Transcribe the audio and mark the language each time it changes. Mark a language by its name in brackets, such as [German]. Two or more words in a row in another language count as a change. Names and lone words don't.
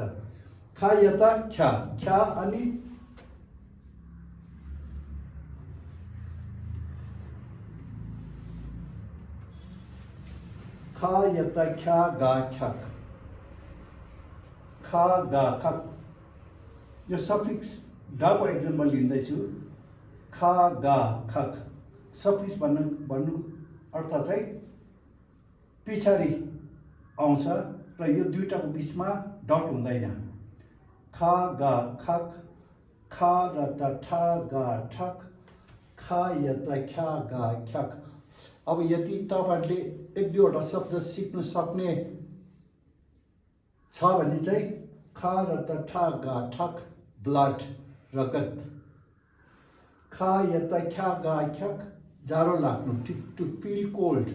[Tibetan] ཁ་ཡ་བཏགས་ཁྱ་ཁྱ अनि ཁ་ཡ་བཏགས་ཁྱ་ག་ཁྱག་ཁ་ག་ཁག. [Nepali] यो सफिक्स डाको एक्जाम्पल लिँदैछु। [Tibetan] ཁ་ག་ཁག [Nepali] सफिक्स भन्नु अर्थ चाहिँ पछाडि आउँछ र यो दुईटाको बीचमा डट हुँदैन। [Tibetan] ཁ་ག་ཁག་ཁ་ར་བཏགས་ཁྲ་ག་ཁྲག་ཁ་ཡ་བཏགས་ཁྱ་ག་ཁྱག. [Nepali] अब यदि तपाईहरुले एक दुईवटा शब्द सिक्न सक्ने छ भने चाहिँ [Tibetan] ཁ་ར་བཏགས་ཁྲ་ག་ཁྲག [Nepali] ब्लड रगत। [Tibetan] ཁ་ཡ་བཏགས་ཁྱ་ག་ཁྱག [Nepali] जाडो लाग्नु [English] to feel cold.